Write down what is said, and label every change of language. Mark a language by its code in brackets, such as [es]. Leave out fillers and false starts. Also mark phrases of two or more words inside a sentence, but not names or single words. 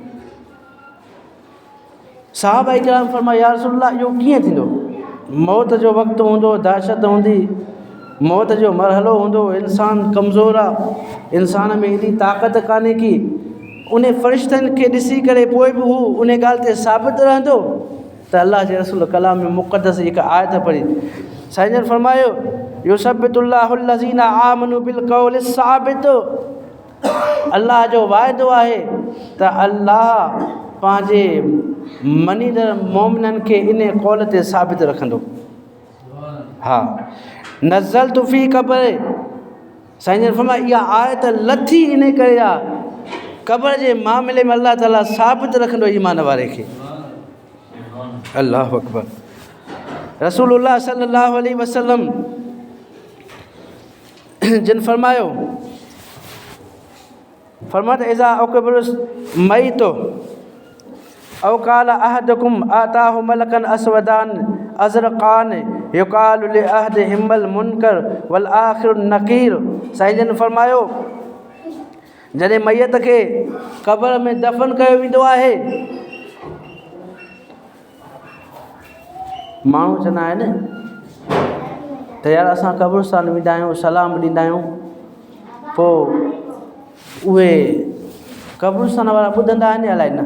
[sd] सहाबा इकराम फरमाया या रसूलल्लाह इहो कीअं थींदो, मौत जो वक़्तु हूंदो, दहशत हूंदी, मौत जो मरहलो हूंदो, इंसानु कमज़ोर आहे, इंसान में एॾी ताक़त कान्हे की उन फ़रिश्तनि खे ॾिसी करे पोइ बि हू उन ॻाल्हि ते साबित रहंदो। त अलाह जे रसूल कलाम में मुक़दस हिकु आयत पढ़ी, साईं जन फरमायो [ar] يثبت الله الذين آمنوا بالقول الثابت, [sd] अलाह जो वाइदो आहे त अलाह पंहिंजे मञींदड़ मोमिननि खे इन क़ौल ते साबित रखंदो। हा, [ar] نزلت في القبر, [sd] साईं जन फरमाया इहा आयत लथी इन करे आहे, क़ब्र जे मामले में अलाह ताला साबित रखंदो ईमान वारे खे। [ar] الله أكبر. رسول الله صلى الله عليه وسلم [sd] जिन फरमायो, [ar] फरमात إذا قبر الميت أو قال أحدكم أتاه ملكان أسودان أزرقان يقال لأحدهما المنكر وللآخر النكير. [sd] साईं जन फरमायो जॾहिं मैयत खे क़ब्र में दफ़न कयो वेंदो आहे, माण्हू चवंदा आहिनि त यार असां क़ब्रस्तान वेंदा आहियूं, सलाम ॾींदा आहियूं, पोइ उहे क़ब्रस्तान वारा ॿुधंदा आहिनि अलाए न।